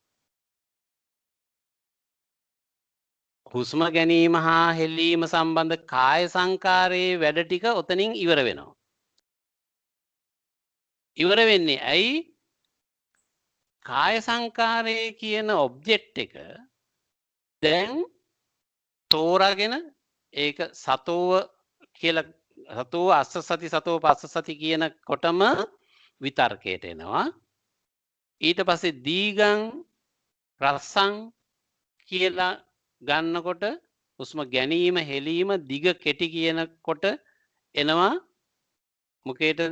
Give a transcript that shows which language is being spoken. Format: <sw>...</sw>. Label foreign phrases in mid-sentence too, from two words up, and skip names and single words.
<si>හුස්ම ගැනීම හා හෙලීම සම්බන්ධ කාය සංකාරයේ වැඩ ටික ඔතනින් ඉවර වෙනවා. ඉවර වෙන්නේ ඇයි? කාය සංකාරයේ කියන ඔබ්ජෙක්ට් එක දැන් තෝරාගෙන ඒක සතෝව කියලා</si> <pi>සතෝ අස්ස සති සතෝ පස්ස සති</pi> <si>කියන කොටම විතර්කයට එනවා. ඊට පස්සේ</si> <pi>දීගං රස්සං</pi> <si>කියලා ගන්නකොට හුස්ම ගැනීම හෙලීම දිග කෙටි කියනකොට එනවා මොකේටද?</si>